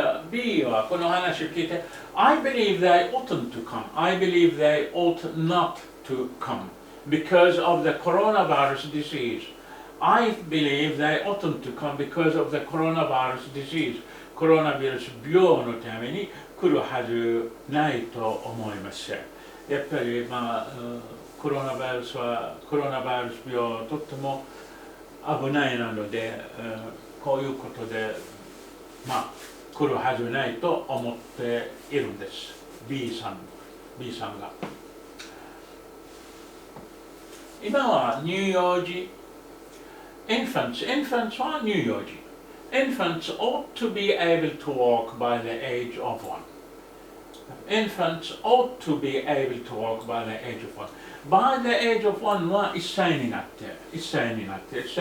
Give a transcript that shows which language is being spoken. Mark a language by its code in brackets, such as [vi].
[ja] B はこの話を聞いて、 [en] I believe they oughtn't to come. I believe they ought not to come because of the coronavirus disease. I believe they oughtn't to come because of the coronavirus disease. [ja] コロナウイルス病のために来るはずないと思います。やっぱりコロナウイルス病とっても危ないなので、こういうことで来るはずないと思っているんです。 B さんが。今は乳幼児、infants は乳幼児。 [en] Infants ought to be able to walk by the age of 1. Infants ought to be able to walk by the age of 1. By the age of 1 [ja] は1歳になって。